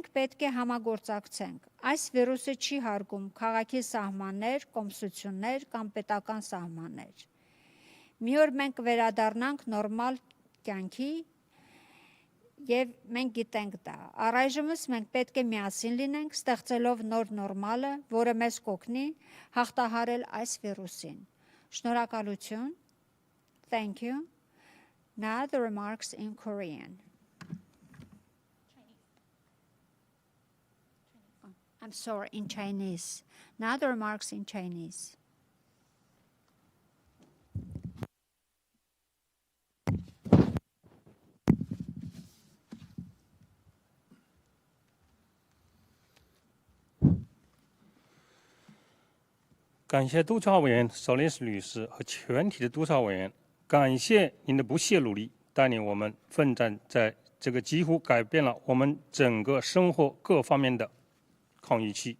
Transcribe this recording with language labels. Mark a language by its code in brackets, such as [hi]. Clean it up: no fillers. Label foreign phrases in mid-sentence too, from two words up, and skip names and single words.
[hy] պետք է համագործակցենք։ Այս վիրուսը չի հարգում քաղաքի սահմաններ, կոմսություններ կամ պետական սահմաններ։ Մի օր մենք կվերադառնանք նորմալ կյանքի և մենք գիտենք դա։ Առայժմս մենք պետք է միասին լինենք, ստեղծելով նոր նորմալը, որը մեզ կօգնի հաղթահարել այս վիրուսին։ Շնորհակալություն. [en] Thank you. Now the remarks in Korean. I'm sorry, in Chinese. Now the remarks in Chinese. [zh] " 感谢督察委员 Solis 女士和全体的督察委员，感谢您的不懈努力，带领我们奋战在这个几乎改变了我们整个生活各方面的抗疫期。